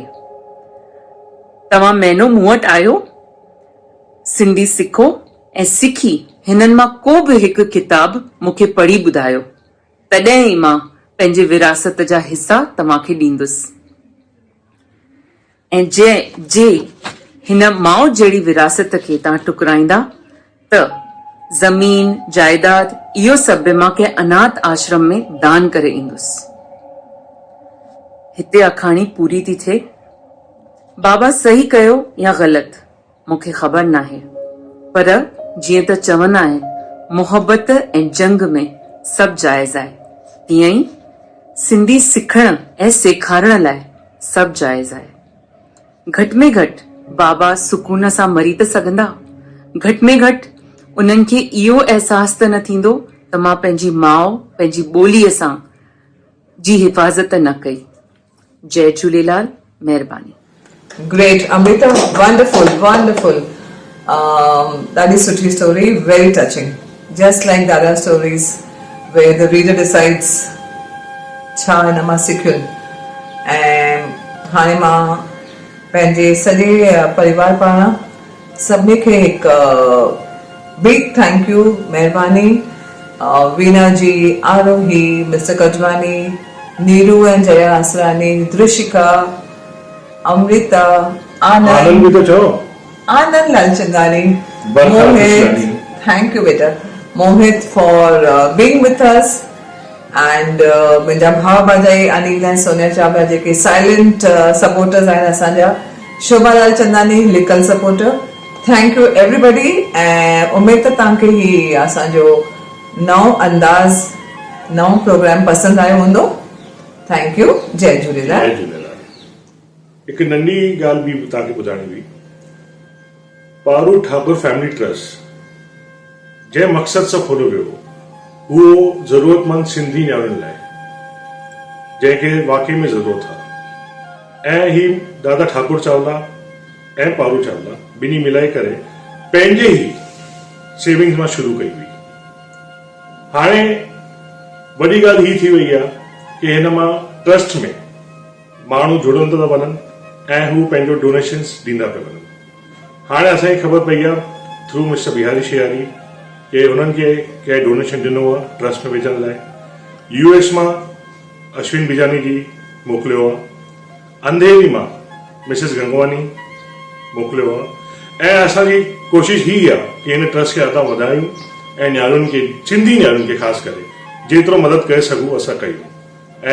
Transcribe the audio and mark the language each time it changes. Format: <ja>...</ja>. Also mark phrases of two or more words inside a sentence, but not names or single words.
<sd>तव्हां महीनो मूं वटि आयो, सिंधी सिखो ऐं सिखी हिननि मां को बि हिकु किताब मूंखे पढ़ी ॿुधायो, तॾहिं ई मां पंहिंजे विरासत जा हिसा तव्हांखे ॾींदुसि। ऐं जे हिन माउ जहिड़ी विरासत खे तव्हां टुकराईंदा त ज़मीन, जायदाद इहो सभु बि मां कंहिं अनाथ आश्रम में दान करे ईंदुसि। हिते अखाणी पूरी थी थिए। बाबा सही कयो या ग़लति मूंखे ख़बर नाहे, पर जीअं त चवंदा आहिनि, मोहबत ऐं जंग में सभु जाइज़ आहे, तीअं ई सिंधी सिखण ऐं सेखारण लाइ सभु जाइज़ आहे। घटि में घटि बाबा सुकून सां मरी त सघंदा, घटि में घटि उन्हनि खे इहो अहसास त न थींदो त मां पंहिंजी माउ, पंहिंजी ॿोलीअ सां जी हिफ़ाज़त न कई। जय झूलेलाल, महिरबानी।</sd> <en>Great, Amrita, wonderful, wonderful.</en> <sd>डाढी सची</sd> <en>story, very touching. Just like Dada stories, where the reader decides</en> <sd>छा हिन मां सिखियुनि। ऐं हाणे मां पंहिंजे सॼे परिवार पारां सभिनी खे हिकु</sd> <en>big thank you,</en> <sd>महिरबानी, वीना जी, आरोही, मिस्टर कजवानी, नीरू एंड जया आसरानी, दृशिका, अमृता, आनंद भी तो चो, आनंद लालचंदानी, बरखा मोहित, खुशहाली।</sd> <en>thank you बेटा, Mohit for being with us, and</en> <sd>मुंहिंजा भाउ भाजाई अनिल ऐं सोनिया चावला जेके</sd> <en>silent supporters</en> <sd>आहिनि असांजा,</sd> <en>Shobha Lalchandani likal supporter, thank you everybody.</en> <sd>ऐं उमेद त तव्हांखे ही असांजो नओं अंदाज़, नओं प्रोग्राम पसंदि आयो हूंदो।</sd> <en>thank you,</en> <sd>जय झूलेलाल। जय झूलेलाल। हिकु नंढी ॻाल्हि बि तव्हांखे ॿुधाइणी हुई। पारू ठाकुर फैमिली ट्रस्ट जंहिं मक़सद सां खोलियो वियो उहो ज़रूरतमंद सिंधी न्याणियुनि लाइ, जंहिंखे वाकई में ज़रूरत आहे। ऐं ही दादा ठाकुर चावला ऐं पारू चावला ॿिन्ही मिलाए करे पंहिंजे ई सेविंग्स मां शुरू कई हुई। हाणे वॾी ॻाल्हि ही थी वई आहे कि हिन मां ट्रस्ट में माण्हू जुड़ंदा था वञनि ऐं हू पंहिंजो डोनेशन्स ॾींदा पिया वञनि। हाणे असांखे ख़बर पई आहे</sd> <en>through Mister</en> <sd>बिहारी शियारी कि हुननि खे कंहिं डोनेशन ॾिनो आहे ट्रस्ट में विझण लाइ। US मां अश्विन बिजानी जी मोकिलियो आहे, अंधेरी मां मिसिस गंगवानी मोकिलियो आहे। ऐं असांजी कोशिशि ही आहे कि हिन ट्रस्ट खे अॻियां वधायूं ऐं न्याणियुनि खे, सिंधी न्याणियुनि खे ख़ासि करे जेतिरो मदद करे सघूं असां कयूं।</sd>